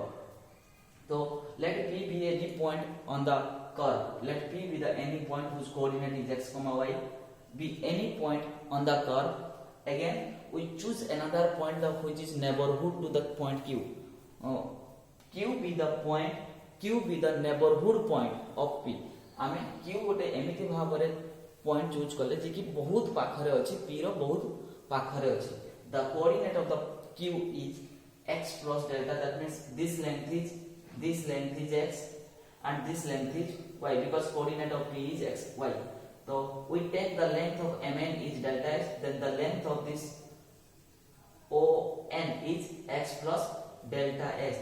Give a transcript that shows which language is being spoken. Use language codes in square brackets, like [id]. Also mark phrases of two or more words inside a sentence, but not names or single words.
[en] So let p be any point on the curve. Let p be the any point whose coordinate is x comma y, be any point on the curve. Again we choose another point which is neighborhood to the point q. Q be the neighborhood point of p. [or] ଆମେ q ଗୋଟେ ଏମିତି ଭାବରେ [en] point choose [or] କରିଲେ ଯେ କି ବହୁତ ପାଖରେ ଅଛି, p ର ବହୁତ ପାଖରେ ଅଛି. [en] The coordinate of the q is x plus delta. That means this length is x and this length is y, because coordinate of p is x y. So we take the length of mn is delta x, then the length of this on is x plus delta x.